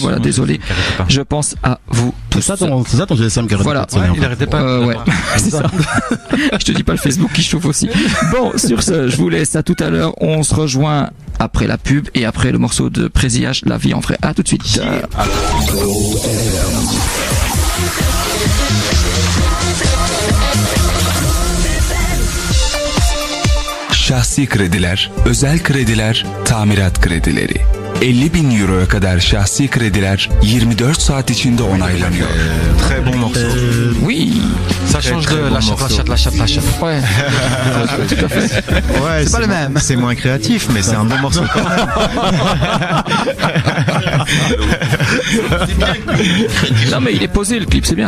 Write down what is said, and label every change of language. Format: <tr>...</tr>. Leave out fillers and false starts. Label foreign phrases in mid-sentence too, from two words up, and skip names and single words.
<fr>Voilà, désolé. Je pense à vous tous. C'est ça ton GSM qui arrête. Voilà. Il arrêtait pas. Ouais. C'est ça. Je te dis pas le Facebook qui chauffe aussi. Bon, sur ce, je vous laisse à tout à l'heure. On se rejoint après la pub et après le morceau de Présiage, La vie en vrai. À tout de suite.</fr> <tr>Şahsi krediler, özel krediler, tamirat kredileri. 50.000 euroya kadar şahsi krediler 24 saat içinde onaylanıyor.</tr> <fr>Très bon morceau. Oui. Ça change de lâchette. Ouais. Tout à fait. Ouais, c'est pas le même. C'est moins créatif, mais c'est un bon morceau. Non mais il est posé le clip, c'est bien.</fr>